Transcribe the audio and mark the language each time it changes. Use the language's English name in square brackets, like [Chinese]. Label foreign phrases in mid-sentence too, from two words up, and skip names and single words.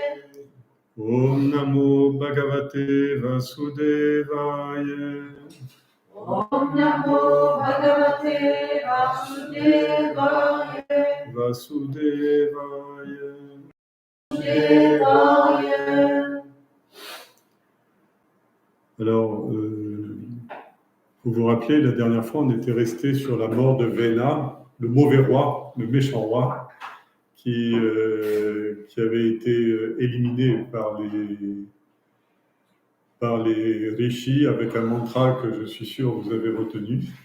[Sanskrit] Om Namo Bhagavate Vasudevaya. Om Namo Bhagavate Vasudevaya. Vasudevaya. Vasudevaya. [French] Alors, vous vous rappelez, la dernière fois, on était resté sur la mort de Vena, le mauvais roi, le méchant roi, qui avait été éliminé par les rishis avec un mantra que je suis sûr vous avez retenu.